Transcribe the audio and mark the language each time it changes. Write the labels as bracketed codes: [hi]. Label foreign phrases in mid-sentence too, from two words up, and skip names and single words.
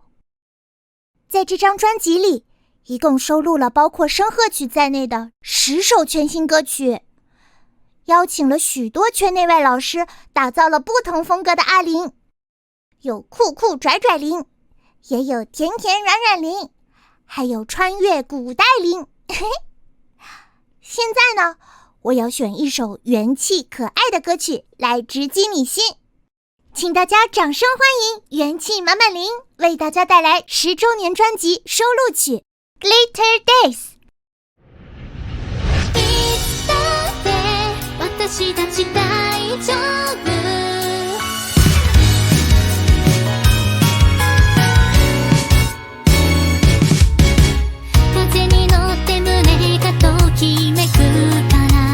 [zh] 在这张专辑里，一共收录了包括声鹤曲在内的10首全新歌曲，邀请了许多圈内外老师，打造了不同风格的阿玲，有酷酷拽拽玲，也有甜甜软软玲，还有穿越古代玲。现在呢，我要选一首元气可爱的歌曲来直击你心，请大家掌声欢迎元气满满玲为大家带来10周年专辑收录曲 Glitter Days。 [ja] 私たち大丈夫風に乗って胸がときめくから